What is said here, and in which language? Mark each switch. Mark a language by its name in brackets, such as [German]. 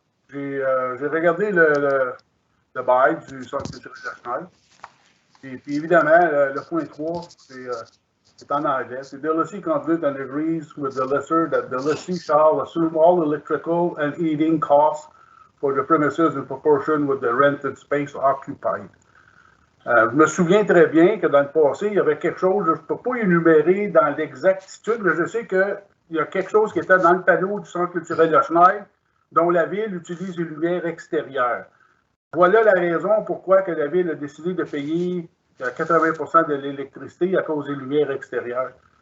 [French] J'ai regardé le bail du Centre culturel national. Et puis évidemment, le point 3, c'est en anglais. C'est [English] the lessee concludes and agrees with the lessor that the lessee shall assume all electrical and heating costs for the premises in proportion with the rented space occupied. [French] Je me souviens très bien que dans le passé, il y avait quelque chose, je ne peux pas énumérer dans l'exactitude, mais je sais qu'il y a quelque chose qui était dans le panneau du Centre culturel de Schneider, dont la Ville utilise les lumières extérieures. Voilà la raison pourquoi que la Ville a décidé de payer 80% de l'électricité à cause des lumières extérieures.